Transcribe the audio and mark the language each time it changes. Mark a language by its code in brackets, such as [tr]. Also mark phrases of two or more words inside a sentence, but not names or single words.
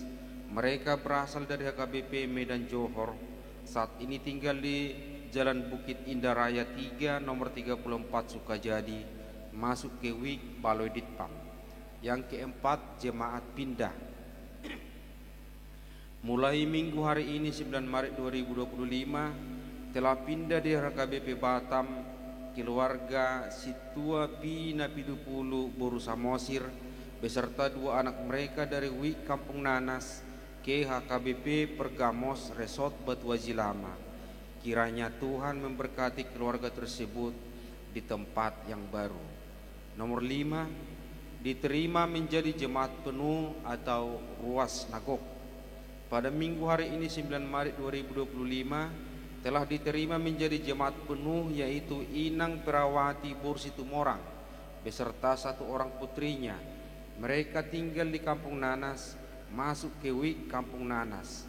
[id] Mereka berasal dari HKBP Medan Johor, saat ini tinggal di Jalan Bukit Indah Raya 3 nomor 34 Sukajadi, masuk ke Wik Baloi Ditpam. Yang keempat, jemaat pindah. Mulai minggu hari ini 9 Maret 2025 telah pindah di HKBP Batam keluarga Situa Pina Pidupulu Boru Samosir beserta 2 anak mereka dari Wik Kampung Nanas ke HKBP Pergamos Resort Batuaji Lama. Kiranya Tuhan memberkati keluarga tersebut di tempat yang baru. Nomor 5, diterima menjadi jemaat penuh atau [bbc] ruas nagok. [id] Pada minggu hari ini 9 Maret 2025 telah diterima menjadi jemaat penuh, yaitu Inang Perawati Bursitumorang beserta 1 orang putrinya. Mereka tinggal di Kampung Nanas, masuk ke Wik Kampung Nanas.